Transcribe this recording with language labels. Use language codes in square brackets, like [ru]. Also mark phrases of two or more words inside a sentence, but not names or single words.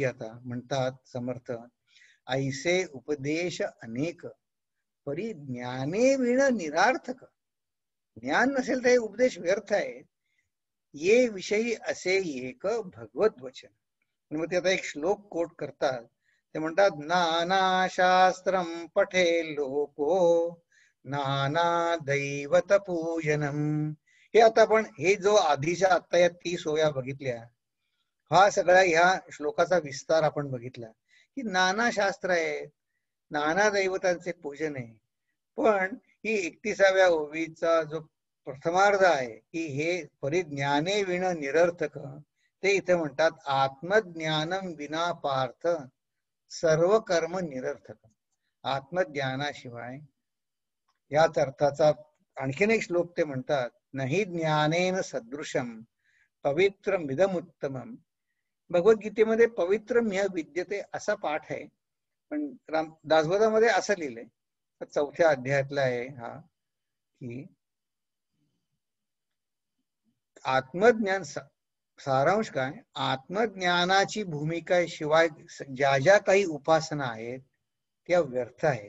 [mr] आता म्हणतात समर्थ, ऐसे उपदेश अनेक परी ज्ञाने विण निरार्थक. ज्ञान नसेल तर हे उपदेश व्यर्थ आहे. ये विषयी असे एक भगवत वचन. मग ते आता एक श्लोक कोट करतात. ते म्हणतात, [sa] नाना शास्त्रम पठे लोको नाना दैवत पूजनम. [mr] हे आता आपण हे जो आधीच्या आता या 30 ओव्या बघितल्या, हा सगळा ह्या श्लोकाचा विस्तार आपण बघितला की नाना शास्त्र आहेत, नाना दैवतांचे पूजन आहे. पण ही 31व्या ओवीचा जो प्रथमार्ध आहे की हे परिज्ञाने विण निरर्थक, ते इथे म्हणतात [sa] आत्मज्ञानम विना पार्थ सर्व कर्म निरर्थक. [mr] आत्मज्ञानाशिवाय, याच अर्थाचा आणखीन एक श्लोक ते म्हणतात, [sa] नाही ज्ञानेन सदृशम पवित्रमिदमुत्तमम. [mr] भगवद्गीतेमध्ये [sa] पवित्रम्य विद्यते [mr] असा पाठ आहे, पण दासबोधामध्ये असं लिहिलंय, 4थ्या अध्यायातला आहे हा, की आत्मज्ञान सारांश काय, आत्मज्ञानाची भूमिका शिवाय ज्या ज्या काही उपासना आहेत त्या व्यर्थ आहेत.